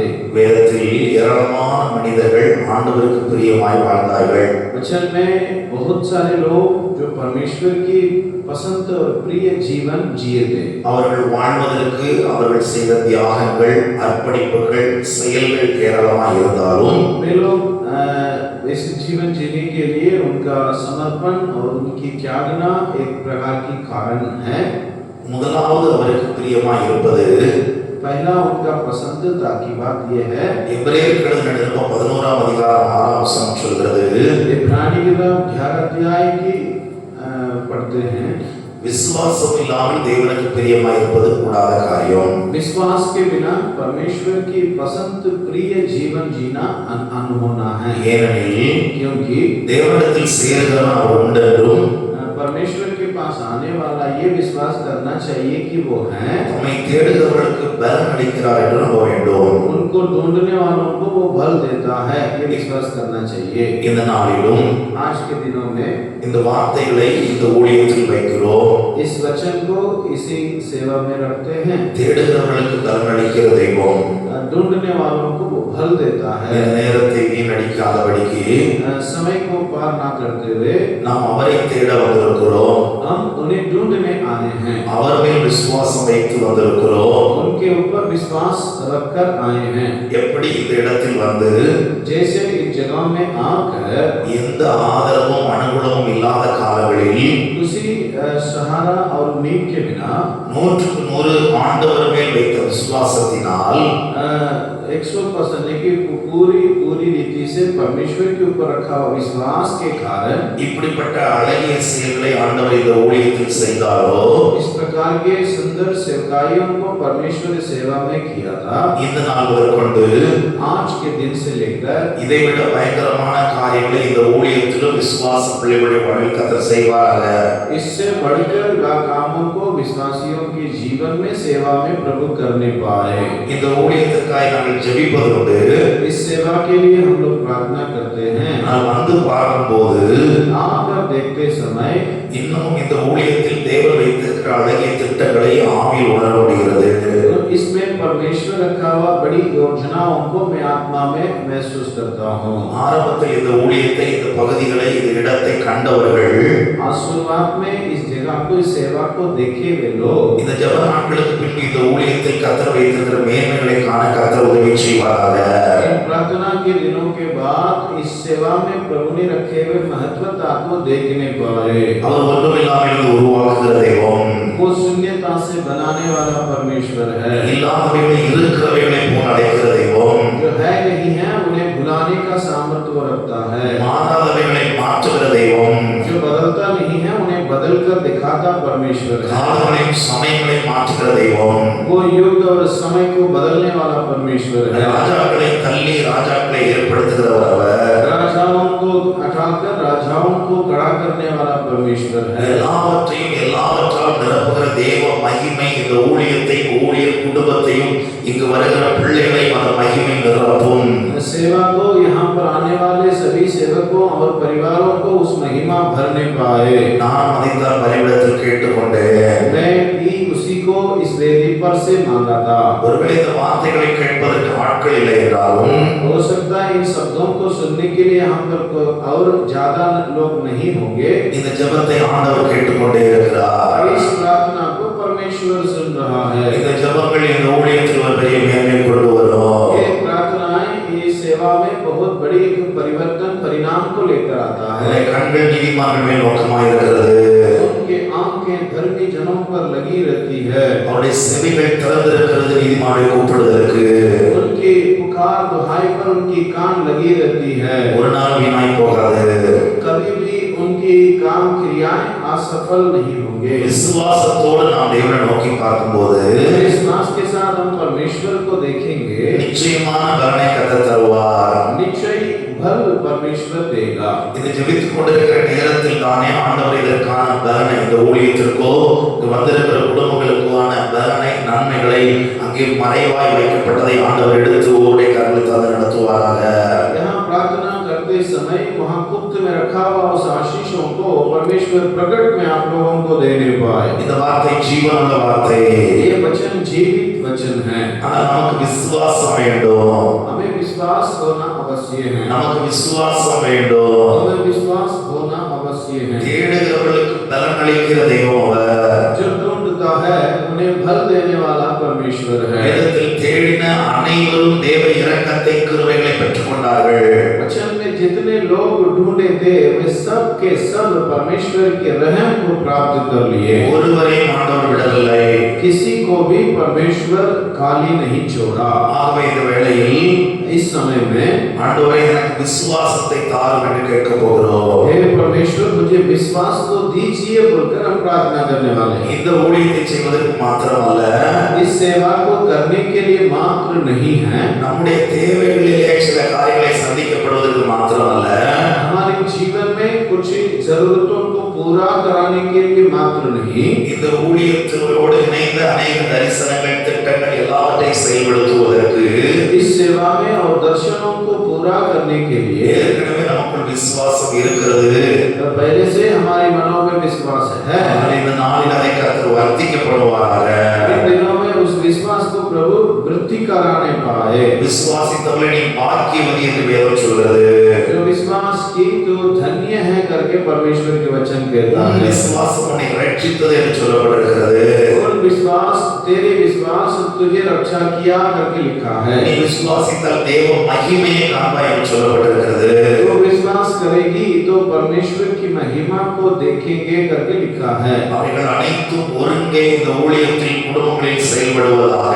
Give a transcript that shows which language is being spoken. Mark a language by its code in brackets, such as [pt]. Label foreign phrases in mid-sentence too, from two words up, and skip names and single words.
[ta] வேதத்தில் ஏராளமான மனிதர்கள் ஆண்டவருக்கு பிரியமாய் வாழ்ந்தார்கள். [hi] वचन में बहुत सारे लोग जो परमेश्वर की पसंद और प्रिय जीवन जिए थे। [ta] அவர்கள் வாழ்வதற்கு அவர்கள் செய்த தியாகங்கள், அர்ப்பணிப்புகள், செயல்கள் ஏராளமாக இருந்தாலும் [hi] वे लोग इस जीवन जीने के लिए उनका समर्पण और उनकी त्यागना एक प्रकार की कारण है। [ta] முதலாவது அவருக்கு பிரியமாய் இருப்பது [hi] पहला उनका पसंदीदा की बात यह है, [ta] எபிரேயருக்கு எழுதின நிருபம் 11ஆம் அதிகாரம் 6ஆம் வசனம் சொல்கிறது, [hi] इब्रानी की 11 अध्याय की पढ़ते हैं, [ta] விசுவாசம் இல்லாமல் தேவனுக்கு பிரியமாய் இருப்பது கூடாத காரியம். [hi] विश्वास के बिना परमेश्वर की पसंद प्रिय जीवन जीना अनहोना है। [ta] ஏனெனில் [hi] क्योंकि [ta] தேவனிடத்தில் சேருகிறவன் அவர் உண்டென்றும் [hi] परमेश्वर के पास आने वाला ये विश्वास करना चाहिए कि वो है, [ta] தம்மை தேடுகிறவர்களுக்கு பலன் அளிக்கிறார் என்று நம்ப வேண்டும். [hi] उनको ढूंढने वालों को वो बल देता है, ये विश्वास करना चाहिए। [ta] இந்த நாளிலும் [hi] आज के दिनों में [ta] இந்த வார்த்தைகளை இந்த ஊழியத்தில் வைக்கிறோம். [hi] इस वचन को इसी सेवा में रखते हैं। [ta] தேடுகிறவர்களுக்கு பலன் அளிக்கிற தெய்வம் [hi] ढूंढने वालों को वो बल देता है। [ta] இந்த நேரத்தை வீணடிக்காதபடிக்கு [hi] समय को पार ना करते हुए [ta] நாம் அவரை தேட வந்திருக்கிறோம். [hi] हम उन्हें ढूंढने आए हैं, [ta] அவர் மேல் விசுவாசம் வைத்து வந்திருக்கிறோம். [hi] उनके ऊपर विश्वास रखकर आए हैं। [ta] எப்படி இந்த இடத்தில் வந்து [hi] जैसे इस जगह में आकर [ta] எந்த ஆதரவும் அனுகூலமும் இல்லாத காலங்களில் [hi] उसी सहारा और उम्मीद के बिना [ta] 100க்கு 100 ஆண்டவர் மேல் வைத்த விசுவாசத்தினால் [hi] 100% की पूरी रीति से परमेश्वर के ऊपर रखा हुआ विश्वास के कारण [ta] இப்படிப்பட்ட அழகிய செயல்களை ஆண்டவர் இந்த ஊழியத்தில் செய்தாரோ, [hi] इस प्रकार के सुंदर सेवकाइयों को परमेश्वर ने सेवा में किया था। [ta] இந்த நாள் முதற்கொண்டு [hi] आज के दिन से लेकर [ta] இதைவிட பயங்கரமான காரியங்களை இந்த ஊழியத்திலும் விசுவாச பிள்ளைகளுடைய வாழ்வில் கர்த்தர் செய்வாராக. [hi] इससे बढ़कर कामों को विश्वासियों के जीवन में सेवा में प्रभु करने पाए। [ta] இந்த ஊழியத்திற்காக நாங்கள் ஜெபிப்பது உண்டு. [hi] इस सेवा के लिए हम लोग प्रार्थना करते हैं। [ta] நான் வந்து பார்க்கும்போது [hi] आकर देखते समय [ta] இன்னும் இந்த ஊழியத்தில் தேவன் வைத்திருக்கிற அழகிய திட்டங்களை ஆவியில் உணர முடிகிறது. [hi] इसमें परमेश्वर रखा हुआ बड़ी योजनाओं को मैं आत्मा में महसूस करता हूँ। [ta] ஆரம்பத்தில் இந்த ஊழியத்தை, இந்த பகுதிகளை, இந்த இடத்தை கண்டவர்கள் [hi] शुरुआत में इस जगह को, इस सेवा को देखे वे लोग [ta] இந்த ஜெப நாட்களுக்கு பின்பு இந்த ஊழியத்தில் கர்த்தர் வைத்திருக்கிற மேன்மைகளை காண கர்த்தர் உதவி செய்வாராக. [hi] इन प्रार्थना के दिनों के बाद इस सेवा में प्रभु ने रखे हुए महत्वता को देखने पाए। [ta] அவர் ஒன்றுமில்லாமல் உருவாக்குகிற தெய்வம், [hi] वो शून्यता से बनाने वाला परमेश्वर है। [ta] இல்லாதவைகளை இருக்கிறவைகளை போல் அழைக்கிற தெய்வம், [hi] जो है नहीं है उन्हें भुलाने का सामर्थ्य वो रखता है। [ta] மாறாதவைகளை மாற்றுகிற தெய்வம், [hi] जो बदलता नहीं है उन्हें बदल कर दिखाता परमेश्वर है। [ta] காலங்களையும் சமயங்களையும் மாற்றுகிற தெய்வம், [hi] वो युग और समय को बदलने वाला परमेश्वर है। [ta] ராஜாக்களை தள்ளி ராஜாக்களை ஏற்படுத்துகிறவர் அவர். [hi] राजाओं को हटाकर राजाओं को खड़ा करने वाला परमेश्वर है। [ta] எல்லாவற்றையும் எல்லாவற்றால் நிரப்புகிற தேவ மகிமை இந்த ஊழியத்தை, ஊழியர் குடும்பத்தையும், இங்கு வருகிற பிள்ளைகளை அந்த மகிமை நிரப்பும். [hi] सेवा को यहाँ पर आने वाले सभी सेवकों और परिवारों को उस महिमा भरने पाए। [ta] நான் மதித்தார் பலிபீடத்தில் கேட்டுக்கொண்டேன். [hi] मैं भी उसी को इस वेदी पर से मांगा था। [ta] ஒருவேளை இந்த வார்த்தைகளை கேட்பதற்கு ஆட்கள் இல்லை என்றாலும் [hi] हो सकता है इन शब्दों को सुनने के लिए हम पर और ज्यादा लोग नहीं होंगे। [ta] இந்த ஜெபத்தை ஆண்டவர் கேட்டுக்கொண்டே இருக்கிறார். [hi] इस प्रार्थना को परमेश्वर सुन रहा है। [ta] இந்த ஜெபங்கள் இந்த ஊழியத்தில் ஒரு பெரிய மேன்மை கொண்டு வரும். [hi] ये प्रार्थनाएं ये सेवा में बहुत बड़ी एक परिवर्तन परिणाम को लेकर आता है। [ta] கண்கள் நீதிமான்கள் மேல் நோக்கமாக இருக்கிறது. [hi] उनके आंखें धर्मी जनों पर लगी रहती है। [ta] அவருடைய செவிகள் திறந்திருக்கிறது நீதிமானை கூப்பிடுவதற்கு. [hi] उनकी पुकार दुहाई पर उनकी कान लगी रहती है। [ta] ஒரு நாள் வீணாய் போகாது. [hi] कभी भी उनकी काम क्रियाएं असफल नहीं होंगे। [ta] விசுவாசத்தோடு நாம் தேவனை நோக்கி பார்க்கும்போது [hi] विश्वास के साथ हम परमेश्वर को देखेंगे, [ta] நிச்சயமான பலனை கர்த்தர் தருவார். [hi] निश्चय फल परमेश्वर देगा। [ta] இது ஜெபித்துக் கொண்டிருக்கிற நேரத்தில் தானே ஆண்டவர் இதற்கான பலனை, இந்த ஊழியத்திற்கோ இங்கு வந்திருக்கிற குடும்பங்களுக்கான பலனை, நன்மைகளை அங்கே மறைவாய் வைக்கப்பட்டதை ஆண்டவர் எடுத்து ஒவ்வொருடைய கரங்களை தந்து நடத்துவாராக. [hi] यहाँ प्रार्थना समय वहाँ गुप्त में रखा हुआ उस आशीषों को परमेश्वर प्रकट में आप लोगों को देने पाए। [ta] இந்த வார்த்தை ஜீவனுள்ள வார்த்தை. [hi] ये वचन जीवित वचन है। [ta] ஆனா நமக்கு விசுவாசம் வேண்டும். [hi] हमें विश्वास होना अवश्य है। [ta] நமக்கு விசுவாசம் வேண்டும். [hi] हमें विश्वास होना अवश्य है। [ta] தேடுகிறவர்களுக்கு பலன் அளிக்கிற தெய்வம் அவர். [hi] जो ढूंढता है उन्हें फल देने वाला परमेश्वर है। [ta] வேதத்தில் தேடின அனைவரும் தேவ இரக்கத்தை கிருபைகளை பெற்றுக்கொண்டார்கள். [hi] वचन में जितने लोग ढूंढे थे वे सब के सब परमेश्वर के रहम को प्राप्त कर लिए। [ta] ஒருவரையும் ஆண்டவர் விடவில்லை. [hi] किसी को भी परमेश्वर खाली नहीं छोड़ा। [ta] ஆகவே இந்த வேளையில் [hi] इस समय में [ta] ஆண்டவரே எனக்கு விசுவாசத்தை தாரும் என்று கேட்க போகிறோம். [hi] हे परमेश्वर मुझे विश्वास को दीजिए बोलकर हम प्रार्थना करने वाले हैं। [ta] இந்த ஊழியத்தை செய்வதற்கு மாத்திரமல்ல, [hi] इस सेवा को करने के लिए मात्र नहीं है, [ta] நம்முடைய தேவைகளிலே சில காரியங்களை சந்திக்கப்படுவதற்கு மாத்திரமல்ல, [hi] हमारे जीवन में कुछ जरूरतों को पूरा कराने के लिए मात्र नहीं, [ta] இந்த ஊழியத்தோடு இணைந்த अनेक தரிசனங்கள் திட்டங்கள் எல்லாவற்றையும் செயல்படுத்துவதற்கு [hi] इस सेवा में और दर्शनों को पूरा करने के लिए [ta] ஏற்கனவே நமக்குள் விசுவாசம் இருக்கிறது. [hi] पहले से हमारे मनों में विश्वास है। [ta] இந்த நாளில் அதை கர்த்தர் வர்த்திக்கப்படுவாராக. [hi] इन दिनों में उस विश्वास को प्रभु वृद्धि कराने पाए। [ta] விசுவாசித்தவர்களை நீ பாக்கியவதி என்று வேதம் சொல்கிறது. [hi] जो विश्वास की तो धन्य है करके परमेश्वर के वचन कहता है। [ta] விசுவாசம் உன்னை ரட்சித்தது என்று சொல்லப்பட்டிருக்கிறது. [hi] और विश्वास तेरे विश्वास तुझे रक्षा किया करके लिखा है। [ta] நீ விசுவாசித்தால் தேவ மகிமையை காண்பாய் என்று சொல்லப்பட்டிருக்கிறது. [hi] तो विश्वास करेगी तो परमेश्वर की महिमा को देखेंगे करके लिखा है। [ta] அவைகள் அனைத்தும் ஒருங்கே இந்த ஊழியத்தில் குடும்பங்களில் செயல்படுவதாக.